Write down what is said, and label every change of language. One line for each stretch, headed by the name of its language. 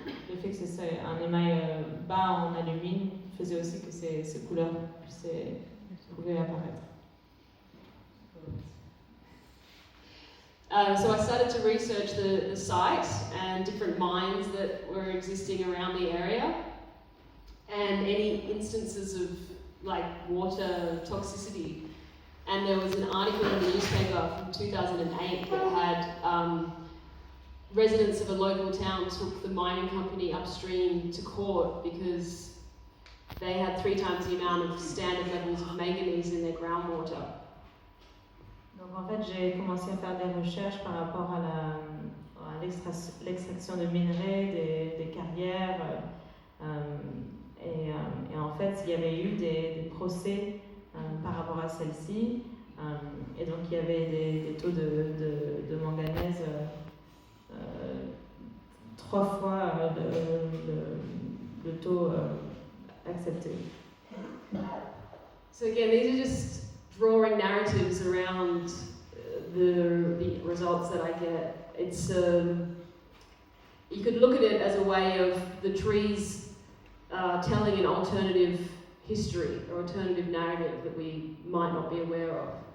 French: le fait que c'est un émail bas en alumine faisait aussi que ces couleurs pouvaient apparaître.
English: So I started to research the site and different mines that were existing around the area, and any instances of like water toxicity. And there was an article in the newspaper from 2008 that had residents of a local town took the mining company upstream to court because they had 3 times the amount of standard levels of manganese in their groundwater.
French: Donc en fait, j'ai commencé à faire des recherches par rapport à l'extraction de minerais, des carrières, et en fait, il y avait eu des procès par rapport à celle-ci, et donc il y avait des taux de manganèse 3 fois le taux accepté.
English: So again, these are just drawing narratives around the results that I get. It's you could look at it as a way of the trees telling an alternative history or alternative narrative that we might not be aware of.